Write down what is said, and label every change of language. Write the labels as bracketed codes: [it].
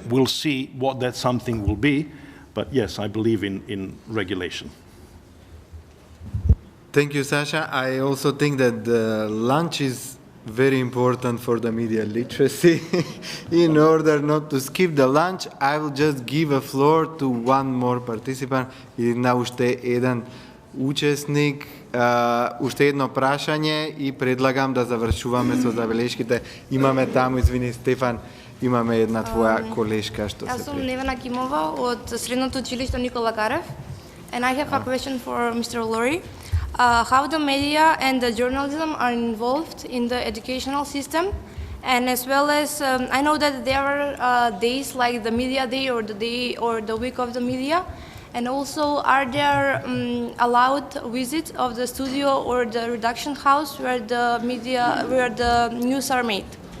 [en] We'll see what that something will be, but yes, I believe in regulation. Thank you, Sasha. I also think that the lunch is very important for the media literacy. In order not to skip the lunch, I will just give a floor to one more participant. [mk] Една уште еден учесник, уште едно прашање и предлагам да завршуваме со забелешките. Имаме таму, извини Стефан, имаме една твоја колешка што се Јас сум Невена Кимова од Средното училиште Никола Карев, [en] and I have a question for Mr. Lori. How the media and the journalism are involved in the educational system, and as well as I know that there are days like the media day or the day or the week of the media, and also are there allowed visits of the studio or the redaction house where the media, where the news are made?